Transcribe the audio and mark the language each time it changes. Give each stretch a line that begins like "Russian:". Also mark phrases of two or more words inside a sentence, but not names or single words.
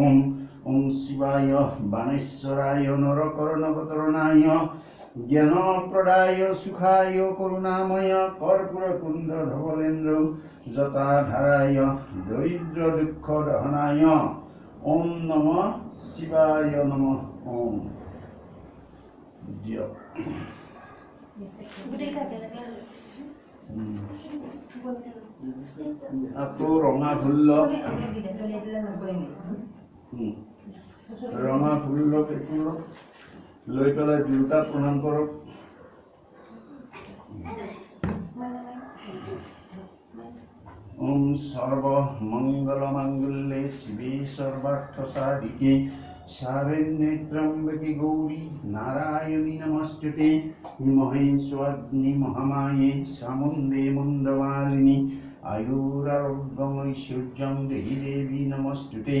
Sanskrit: ओम शिवाय बाणेश्वराय नरकर्णवतरणाय ज्ञानप्रदाय सुखाय करुणामय कर्पूरकुण्ड धवलेन्द्र जटाधराय दरिद्र दुःख दहनाय। ओम नमः शिवाय नमः।
Assamese: ओम আকৌ ৰঙা ফুল ৰঙা ফুল লৈ পেলাই দুটা প্ৰণাম কৰক।
Sanskrit: ओम सर्व मंगल मांगल्ये शिवे सर्वार्थ साधिके शरण्ये त्र्यंबके गौरी नारायणी नमस्तुते। महेश्वराग्नि महामाये चामुण्डे मुण्डमालिनी आयुरारोग्यमैश्वर्यं देहि देवी नमस्तुते।